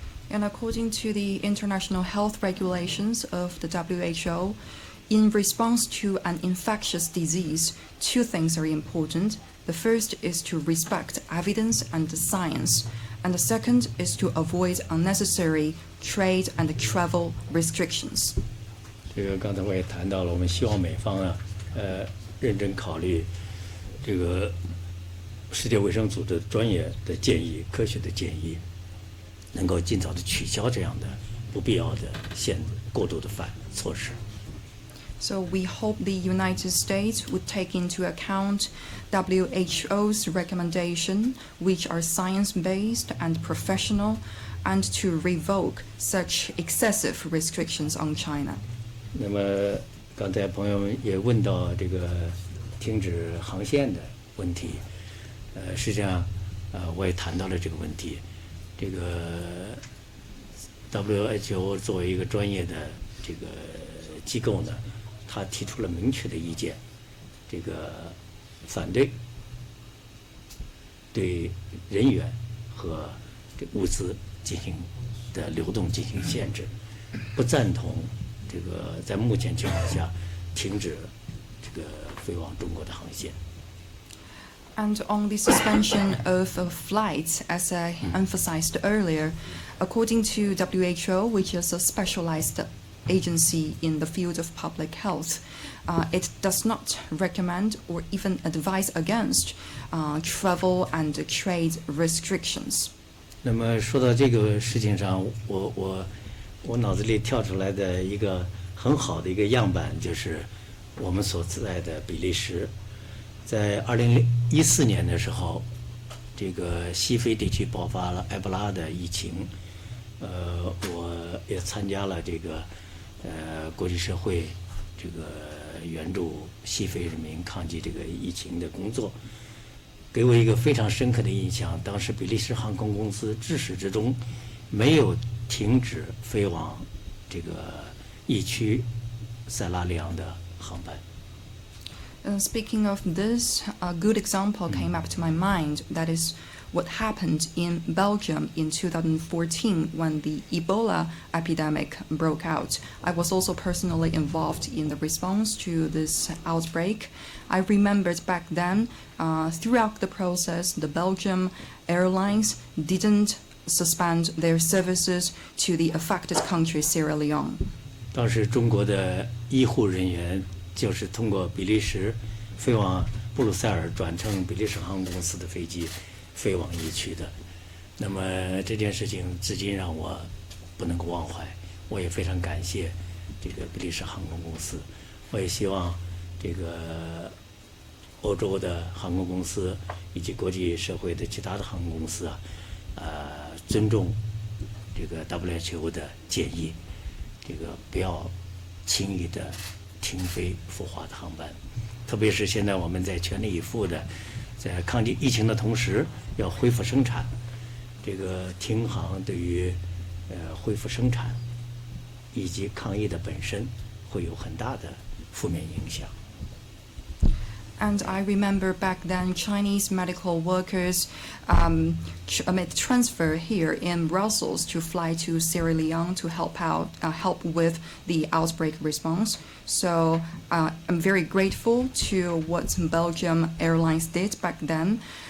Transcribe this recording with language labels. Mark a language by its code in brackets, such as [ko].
[en] And according to the international health regulations of the WHO, in response to an infectious disease, 2 things are important. The first is to respect evidence and science, and the second is to avoid unnecessary trade and travel restrictions. [zh] 这个刚才我也谈到了，我们希望美方啊，认真考虑这个世界卫生组织专业的建议、科学的建议，能够尽早的取消这样的不必要的过度的措施。 [en] So we hope the United States would take into account WHO's recommendation, which are science-based and professional, and to revoke such excessive restrictions on China. [zh] 那么刚才朋友们也问到这个停止航线的问题，实际上我也谈到了这个问题。这个 WHO 作为一个专业的这个机构呢，他提出了明确的意见，这个反对对人员和这物资进行的流动进行限制，不赞同这个在目前情况下停止这个飞往中国的航线。 [en] And on the suspension of flights, as I emphasized earlier, according to WHO, which is a specialized agency in the field of public health, it does not recommend or even advise against travel and trade restrictions. [zh] 那么说到这个事情上，我脑子里跳出来的一个很好的一个样板，就是我们所在的比利时。在2014年的时候，这个西非地区爆发了埃博拉的疫情，我也参加了这个国际社会这个援助西非人民抗击这个疫情的工作，给我一个非常深刻的印象。当时比利时航空公司至始至终没有停止飞往这个疫区塞拉利昂的航班。 [en] Speaking of this, a good example came up to my mind. That is what happened in Belgium in 2014 when the Ebola epidemic broke out. I was also personally involved in the response to this outbreak. I remembered back then, throughout the process, the Belgium airlines didn't suspend their services to the affected country, Sierra Leone. [zh] 当时中国的医护人员就是通过比利时飞往布鲁塞尔，转乘比利时航空公司的飞机飞往疫区的。那么这件事情至今让我不能够忘怀，我也非常感谢这个比利时航空公司。我也希望这个欧洲的航空公司以及国际社会的其他的航空公司尊重这个 WHO 的建议，这个不要轻易的停飞赴华的航班，特别是现在我们在全力以赴的在抗击疫情的同时，要恢复生产。这个停航对于恢复生产以及抗疫的本身会有很大的负面影响。 [en] And I remember back then Chinese medical workers made transfer here in Brussels to fly to Sierra Leone to help with the outbreak response. So I'm very grateful to what Belgium Airlines did back then.